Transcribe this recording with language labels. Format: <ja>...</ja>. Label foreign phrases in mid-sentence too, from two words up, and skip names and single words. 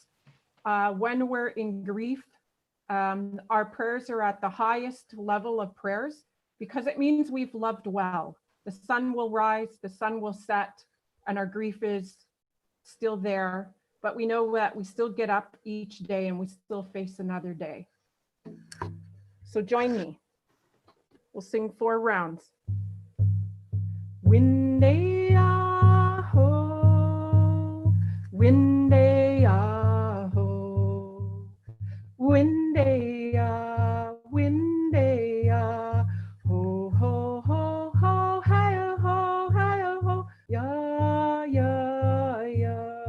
<en>When we're in grief, our prayers are at the highest level of prayers because it means we've loved well. The sun will rise, the sun will set, and our grief is still there. But we know that we still get up each day and we still face another day. So join me. We'll sing 4 rounds. Winde-ah-ho, winde-ah-ho, winde-ah, winde-ah, ho, ho, ho, ho, hi-oh-ho, hi-oh-ho, ya, ya, ya.</en>